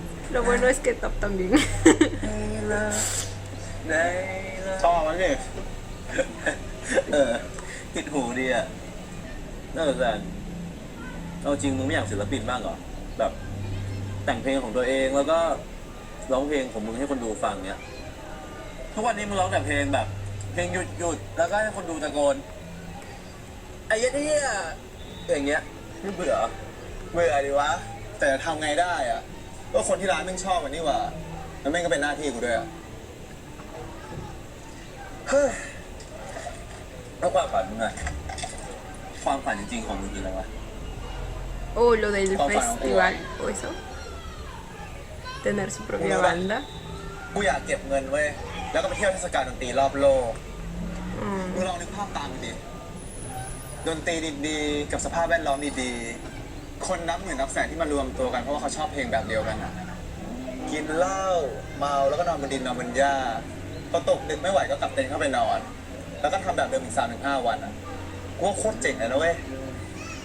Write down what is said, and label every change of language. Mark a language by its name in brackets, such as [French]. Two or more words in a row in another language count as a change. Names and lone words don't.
[Spanish] Lo bueno es que Top también. [Thai] ชอบมันดิ ติดหูดีอ่ะน่าสนใจเอาจริงมึงไม่อยากศิลปินบ้างเหรอแบบแต่งเพลงของตัวเองแล้วก็ร้องเพลงของมึงให้คนดูฟังเนี้ยทุกวันนี้มึงร้องแต่เพลงแบบเพลงหยุดแล้วก็ให้คนดูตะโกนไอ้เหี้ยอย่างเงี้ยไม่เบื่อ เบื่อดิวะ แต่จะทำไงได้อ่ะก็คนที่ร้านแม่งชอบมันนี่หว่าแล้วแม่งก็เป็นหน้าที่กูด้วยอ่ะ เฮ้ยแล้วความฝันมึงอะความฝันจริงๆของมึงคืออะไรวะ [Spanish] Oh, lo del festival o eso. Tener su propia banda. [Thai] กูอยากเก็บเงินเว้ยแล้วก็ไปเที่ยวเทศกาลดนตรีรอบโลก มึงลองนึกภาพตามมึงดิดนตรีดีๆกับสภาพแวดล้อมดีๆคนนับหมื่นนับแสนที่มารวมตัวกันเพราะว่าเขาชอบเพลงแบบเดียวกันอ่ะกินเหล้าเมาแล้วก็นอนบนดินนอนบนหญ้าพอตกดึกไม่ไหวก็กลับเต็นท์เข้าไปนอน แล้วก็ทำแบบเดิมอีก3-5 วันอ่ะกูว่าโคตรเจ๋งเลยนะเว้ย